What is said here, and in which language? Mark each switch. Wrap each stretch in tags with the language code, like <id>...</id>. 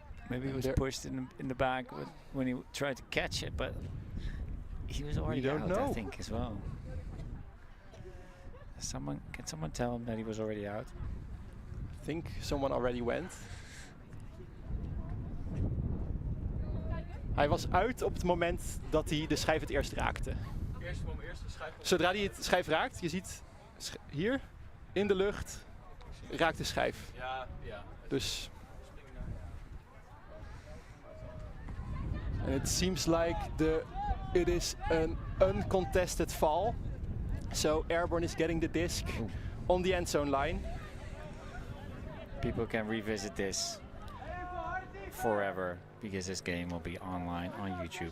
<en>Maybe he was pushed in the back when he tried to catch it, but he was already out, I think, as well. Can someone tell him that he was already out? I think someone already went.</en> <nl>Hij was uit op het moment dat hij de schijf het eerst raakte. Zodra hij het schijf raakt, je ziet hier in de lucht raakt de schijf. Ja, ja. Dus.</nl> <en>And it seems like it is an uncontested fall. So Airborn is getting the disc on the end zone line. People can revisit this forever because this game will be online on YouTube.</en>